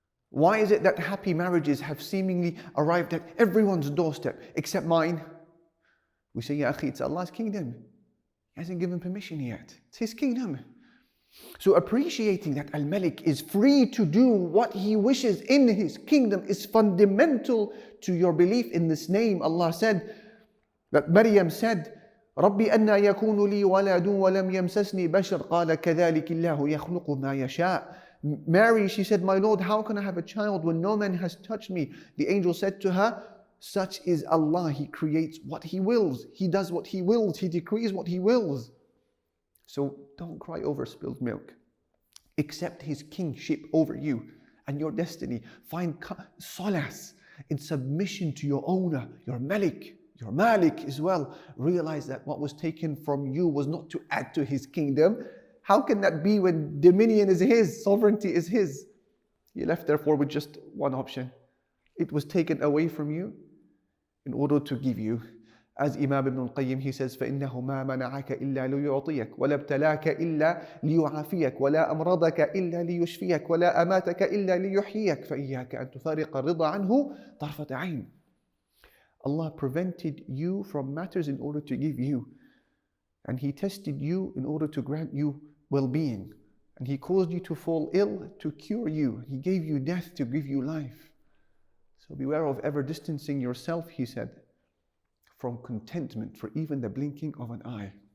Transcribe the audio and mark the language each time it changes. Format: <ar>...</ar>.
<en>Why is it that happy marriages have seemingly arrived at everyone's doorstep except mine? We say, Ya akhi, it's Allah's kingdom. He hasn't given permission yet. It's His kingdom. So appreciating that Al-Malik is free to do what he wishes in his kingdom is fundamental to your belief in this name. Allah said, that Maryam said,</en> <ar>رَبِّ أَنَّا يَكُونُ لِي وَلَدٌ وَلَمْ يَمْسَسْنِي بَشَرٌ قَالَ كَذَلِكِ اللَّهُ يَخْلُقُ مَا يَشَاءُ.</ar> <en>Mary, she said, my Lord, how can I have a child when no man has touched me? The angel said to her, such is Allah. He creates what He wills. He does what He wills. He decrees what He wills. So don't cry over spilled milk. Accept His kingship over you and your destiny. Find solace in submission to your owner, your Malik, your Malik as well. Realize that what was taken from you was not to add to His kingdom. How can that be when dominion is His, sovereignty is His? You're left therefore with just one option. It was taken away from you in order to give you. As Imam Ibn al-Qayyim, he says,</en> <ar>فَإِنَّهُ مَا مَنَعَكَ إِلَّا لِيُعْطِيَكَ وَلَا ابْتَلَاكَ إِلَّا لِيُعَافِيَكَ وَلَا أَمْرَضَكَ إِلَّا لِيُشْفِيَكَ وَلَا أَمَاتَكَ إِلَّا لِيُحْيِيَكَ فَإِيَّاكَ أَن تُفَارِقَ الرِّضَى عَنْهُ طَرْفَةَ عَيْنٍ.</ar> <en>Allah prevented you from matters in order to give you. And He tested you in order to grant you well-being. And He caused you to fall ill to cure you. He gave you death to give you life. So beware of ever distancing yourself, He said, from contentment for even the blinking of an eye.</en>